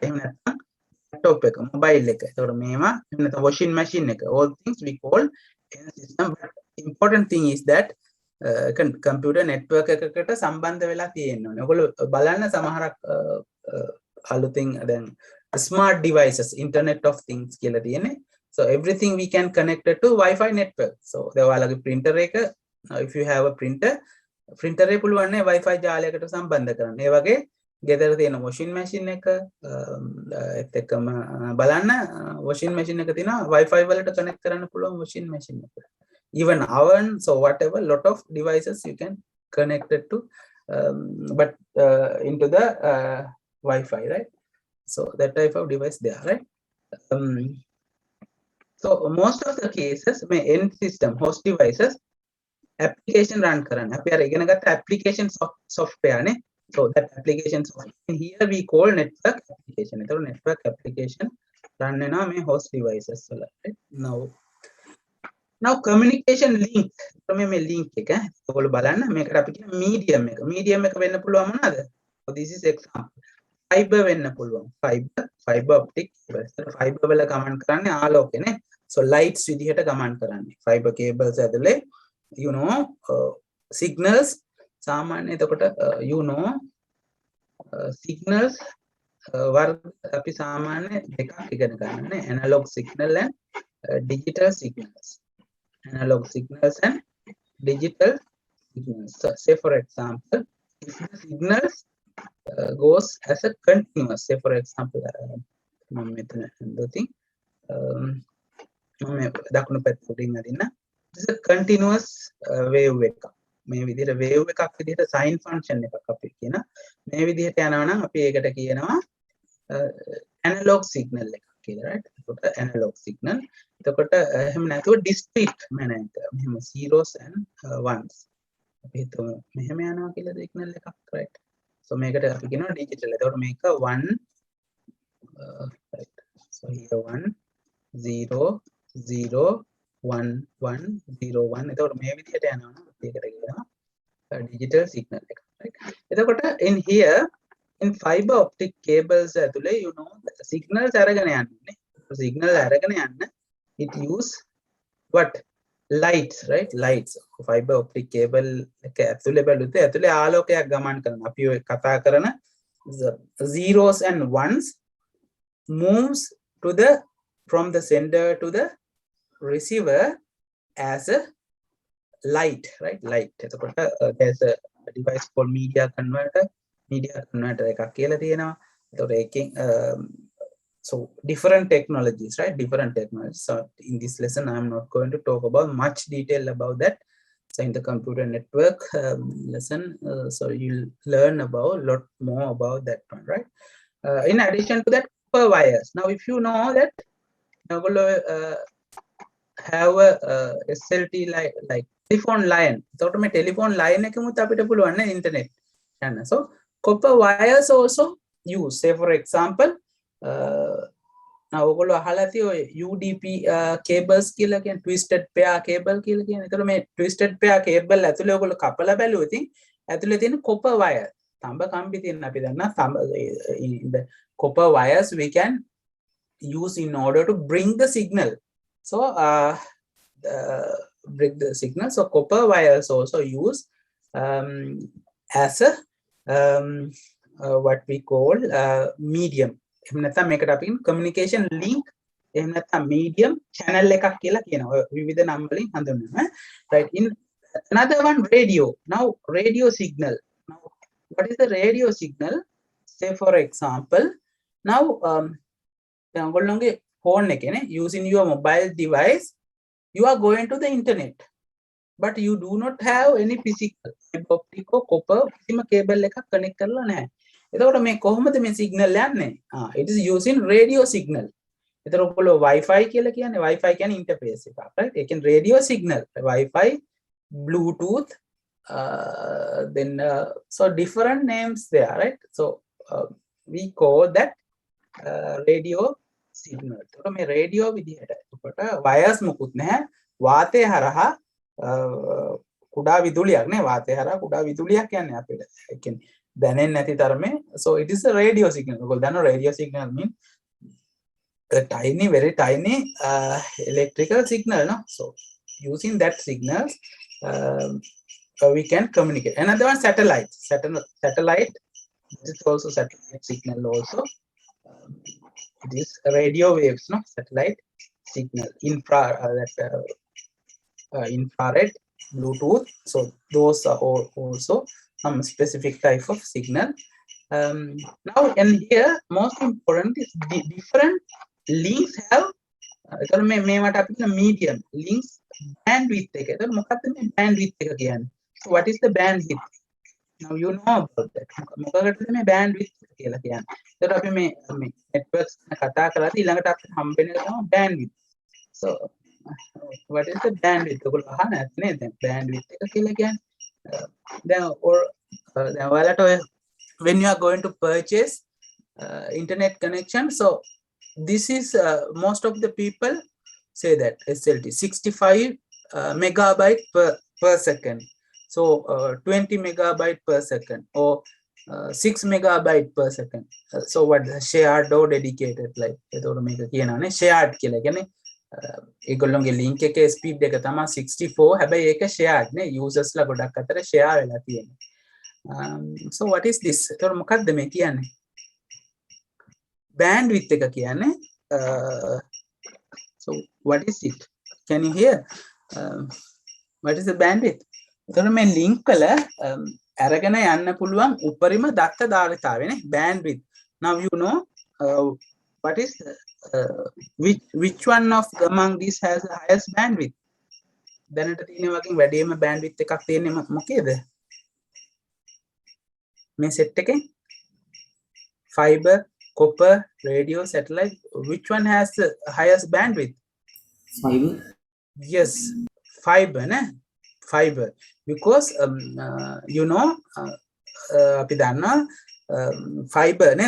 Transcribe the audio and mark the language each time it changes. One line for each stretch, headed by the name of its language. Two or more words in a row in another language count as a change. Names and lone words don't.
Sinhala: එහෙම නැත්නම් laptop එක, mobile එක. ඒතකොට මේවා එහෙම නැත්නම්
English: washing machine
Sinhala: එක.
English: all things we call end system. But important thing is that computer network
Sinhala: එකකට සම්බන්ධ වෙලා තියෙන්න ඕනේ. ඔයගොල්ලෝ බලන්න සමහරක් අලුතින් දැන්
English: smart devices, internet of things
Sinhala: කියලා තියෙන්නේ.
English: So everything we can connect it to Wi-Fi network.
Sinhala: So ඔයාලගේ printer එක,
English: if you have a printer
Sinhala: එක පුළුවන් නේ Wi-Fi ජාලයකට සම්බන්ධ කරන්න. ඒ වගේ ගෙදර තියෙන
English: washing machine
Sinhala: එක ඒත් එක්කම බලන්න
English: washing machine
Sinhala: එක තියෙනවා Wi-Fi වලට connect කරන්න පුළුවන්
English: washing machine
Sinhala: එක.
English: Even oven, so whatever, lot of devices you can connect it to but into the Wi-Fi, right? So that type of device there, right? So most of the cases may end system host devices application run කරන්න.
Sinhala: අපි අර ඉගෙන ගත්ත
English: application software
Sinhala: නේ.
English: So that application software here we call network application.
Sinhala: ඒතකොට
English: network application
Sinhala: run වෙනවා මේ
English: host devices
Sinhala: වල,
English: right? Now communication link,
Sinhala: මේ link එක ඔයගොල්ලෝ බලන්න මේකට අපි කියන medium එක වෙන්න පුළුවන් මොනවාද?
English: So this is example. Fiber
Sinhala: වෙන්න පුළුවන්.
English: fiber optic cables.
Sinhala: fiber වල කමන්ට් කරන්නේ ආලෝකනේ.
English: So lights
Sinhala: විදිහට කමන්ට් කරන්නේ.
English: fiber cables
Sinhala: ඇතුලේ
English: you know signals
Sinhala: සාමාන්‍ය එතකොට
English: you know signals
Sinhala: වර්ග අපි සාමාන්‍ය දෙකක් ඉගෙන ගන්නනේ.
English: analog signal and digital signals. Analog signals and digital signals. So say for example, if the signals goes as a continuous, say for example, this is a continuous wave එකක්.
Sinhala: මේ විදිහට wave එකක් විදිහට
English: sine function
Sinhala: එකක් අපි කියන මේ විදිහට යනවා නම් අපි ඒකට කියනවා
English: analog signal
Sinhala: එකක් කියලා, right? එතකොට
English: analog signal.
Sinhala: එතකොට එහෙම නැතුව
English: discrete manner
Sinhala: එක මෙහෙම
English: zeros and ones
Sinhala: අපි හිතමු මෙහෙම යනවා කියලා signal එකක්, right? So මේකට අපි කියනවා digital. එතකොට මේක 1 right.
English: So here 1 0 0 1 1 0 1.
Sinhala: එතකොට මේ විදිහට යනවා නම් අපි ඒකට කියනවා
English: digital signal
Sinhala: එක, right?
English: එතකොට in here in fiber optic cables ඇතුලේ you know signals
Sinhala: අරගෙන යන්නේ.
English: signal
Sinhala: අරගෙන යන්න
English: it use what lights, right? lights. fiber optic cable
Sinhala: එක ඇතුලේ බැලුවොත් ඇතුලේ ආලෝකයක් ගමන් කරනවා. අපි ඔය කතා කරන
English: zeros and ones moves to the from the sender to the receiver as a light, right? light. එතකොට there's a device called media converter
Sinhala: එකක් කියලා තියෙනවා. එතකොට ඒකෙන්
English: so different technologies, right? different technologies. So in this lesson I'm not going to talk about much detail about that. So in the computer network lesson so you'll learn about a lot more about that one, right? In addition to that, copper wires. Now if you know that have a SLT like telephone line.
Sinhala: So මේ
English: telephone line
Sinhala: එකමුත් අපිට පුළුවන් නේ internet යන්න.
English: So copper wires also use. Say for example now
Sinhala: ඔයගොල්ලෝ අහලා තියෙයි
English: UDP cables
Sinhala: කියලා කියන
English: twisted pair cable
Sinhala: කියලා කියන. ඒතර මේ
English: twisted pair cable
Sinhala: ඇතුලේ ඔයගොල්ලෝ කපලා බැලුවොත් ඇතුලේ තියෙන
English: copper wire
Sinhala: තඹ කම්බි තියෙන අපි දන්නා තඹ
English: the copper wires we can use in order to bring the signal. So bring the signal. So copper wires also use as a what we call medium.
Sinhala: එහෙම නැත්නම් මේකට අපි
English: communication link
Sinhala: එහෙම නැත්නම්
English: medium channel
Sinhala: එකක් කියලා කියනවා. විවිධ නම් වලින් හඳුන්වනවා.
English: right? In another one, radio. Now radio signal. Now what is the radio signal? Say for example now
Sinhala: දැන් ඔයගොල්ලෝගේ phone එකේ නේ
English: using your mobile device you are going to the internet. but you do not have any physical fiber optic or copper
Sinhala: කිසිම cable එකක් connect කරලා නැහැ. එතකොට මේ කොහොමද මේ signal යන්නේ?
English: It is using radio signal.
Sinhala: එතකොට ඔයගොල්ලෝ Wi-Fi කියලා කියන්නේ Wi-Fi කියන්නේ interface එකක්, right? ඒ කියන්නේ
English: radio signal, Wi-Fi, Bluetooth, then so different names there, right? So we call that radio signal.
Sinhala: එතකොට මේ radio විදිහට එතකොට wires මුකුත් නැහැ. වාතය හරහා කුඩා විදුලියක් නේ වාතය හරහා කුඩා විදුලියක් යන්නේ අපිට. ඒ කියන්නේ දැනෙන්නේ නැති තරමේ.
English: So it is a radio signal.
Sinhala: ඔයගොල්ලෝ දන්නවා
English: radio signal mean a tiny, very tiny electrical signal, no? So using that signal we can communicate. Another one, satellite. Satellite, this is also satellite signal also. It is radio waves, no? Satellite signal, infrared, Bluetooth. So those are also some specific type of signal. Now and here most important is the different links have medium links bandwidth එක.
Sinhala: එතකොට මොකක්ද මේ bandwidth එක කියන්නේ?
English: So what is the bandwidth? Now you know about that.
Sinhala: මොකකටද මේ bandwidth කියලා කියන්නේ? එතකොට අපි මේ networks කතා කරලා ඊළඟට අපිට හම්බෙන එක තමයි bandwidth.
English: So what is the bandwidth?
Sinhala: ඔයගොල්ලෝ අහන්න නැත්නේ දැන් bandwidth එක කියලා කියන්නේ. දැන් ඔයාලට
English: when you are going to purchase internet connection, so this is most of the people say that SLT 65 megabyte per second, so 20 megabyte per second or 6 megabyte per second. So what shared or dedicated, like
Sinhala: එතකොට මේක කියනවානේ
English: shared කියලා.
Sinhala: කියන්නේ ඒගොල්ලෝගේ link එකේ speed එක තමයි 64. හැබැයි ඒක shared නේ, users ලා ගොඩක් අතර share වෙලා තියෙනවා.
English: So what is this?
Sinhala: එතකොට මොකක්ද මේ කියන්නේ?
English: Bandwidth
Sinhala: එක කියන්නේ
English: so what is it? Can you hear? What is the bandwidth?
Sinhala: එතකොට මේ link වල අරගෙන යන්න පුළුවන් උපරිම දත්ත ධාරිතාවය නේ bandwidth.
English: Now you know what is which one of among these has the highest bandwidth?
Sinhala: දැනට තියෙන වගේ වැඩිම bandwidth එකක් තියෙන්නේ මොකේද? මේ set එකේ
English: fiber, copper, radio, satellite, which one has the highest bandwidth? Fiber. Yes, fiber, ne? Fiber, because you know
Sinhala: අපි දන්නවා
English: fiber නේද?